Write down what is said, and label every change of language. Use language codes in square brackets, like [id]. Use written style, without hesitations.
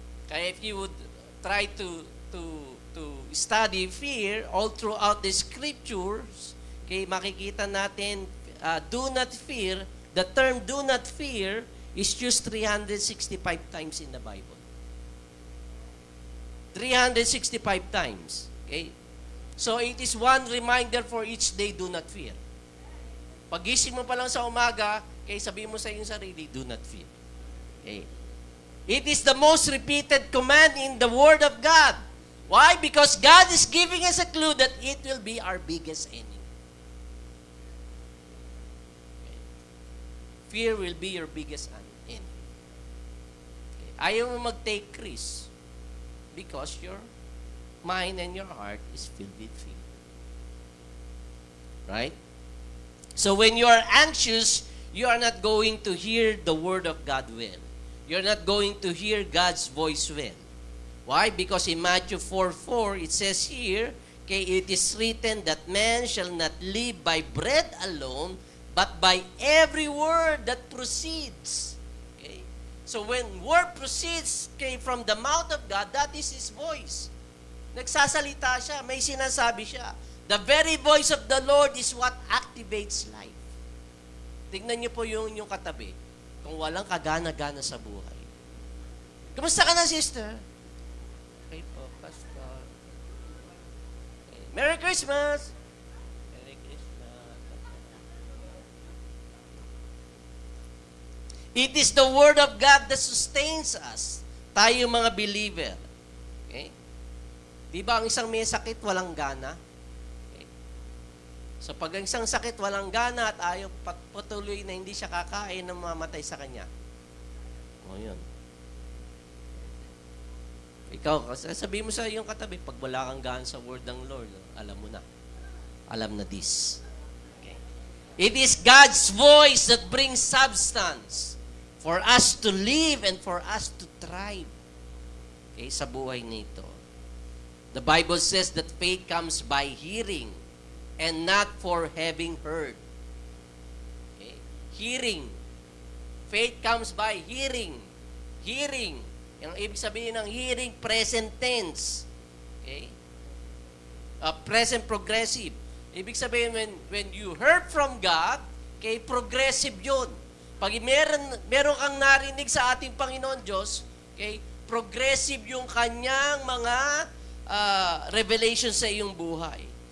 [en] Kaya if you would try to study fear all throughout the scriptures, okay, [tl] makikita natin, [en] do not fear, the term do not fear is used 365 times in the Bible. 365 times. Okay? So, it is one reminder for each day, do not fear. [tl] Pagising mo pa lang sa umaga, okay, sabihin mo sa iyong sarili, [en] do not fear. Okay? It is the most repeated command in the Word of God. Why? Because God is giving us a clue that it will be our biggest enemy. Okay? Fear will be your biggest enemy. Okay? [tl] Ayaw mo mag-take risk. [en] Because your mind and your heart is filled with fear. Right? So when you are anxious, you are not going to hear the word of God well. You're not going to hear God's voice well. Why? Because in Matthew 4:4, it says here, okay, it is written that man shall not live by bread alone, but by every word that proceeds. So when word proceeds from the mouth of God, that is His voice. [tl] Nagsasalita siya, may sinasabi siya. [en] The very voice of the Lord is what activates life. [tl] Tingnan niyo po yung katabi. Kung walang kagana-gana sa buhay. Kumusta ka na, sister? Okay po, Pastor. Okay. [en] Merry Christmas! Merry Christmas. It is the Word of God that sustains us. [tl] Tayo mga believer. Okay? Di ba ang isang may sakit, walang gana? Okay. So pag ang isang sakit, walang gana at ayaw patuloy na hindi siya kakain na mamatay sa kanya. O yun. Ikaw, sabihin mo sa iyong katabi, pag wala kang gana sa Word ng Lord, alam mo na. Alam na this. Okay. [en] It is God's voice that brings substance for us to live and for us to thrive. Okay, [tl] sa buhay nito. [en] The Bible says that faith comes by hearing and not for having heard. Okay? Hearing. Faith comes by hearing. Hearing. [tl] Yung ibig sabihin ng hearing, present tense. Okay? [en] Present progressive. [tl] Ibig sabihin, [en] when you heard from God, okay, progressive yun. [tl] Pag meron kang narinig sa ating Panginoon Diyos, okay, progressive yung kanyang mga revelation sa iyong buhay.